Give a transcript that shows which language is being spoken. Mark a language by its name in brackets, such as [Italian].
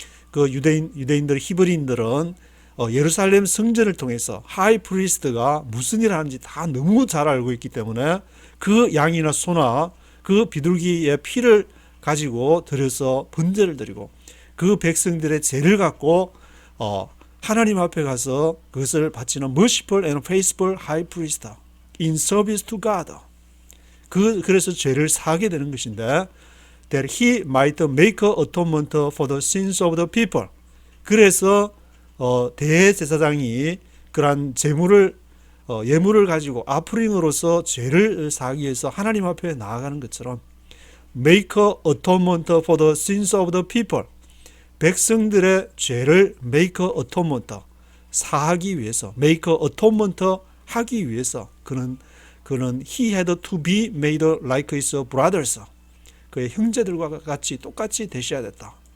[Korean] 그 유대인들 히브리인들은 예루살렘 성전을 통해서 하이 프리스트가 무슨 일을 하는지 다 너무 잘 알고 있기 때문에 그 양이나 소나 그 비둘기의 피를 가지고 들여서 번제를 드리고 그 백성들의 죄를 갖고 하나님 앞에 가서 그것을 바치는 [English] merciful and faithful high priest in service to God. [Korean] 그래서 죄를 사하게 되는 것인데 [English] that he might make atonement for the sins of the people. [Korean] 그래서 대제사장이 그러한 예물을 가지고 아프링으로서 죄를 사하기 위해서 하나님 앞에 나아가는 것처럼 [English] make atonement for the sins of the people, [Korean] 백성들의 죄를 make atonement, 사하기 위해서, make atonement 하기 위해서 그는 [English] he had to be made like his brothers, [Korean] 그의 형제들과 같이 똑같이 되셔야 됐다.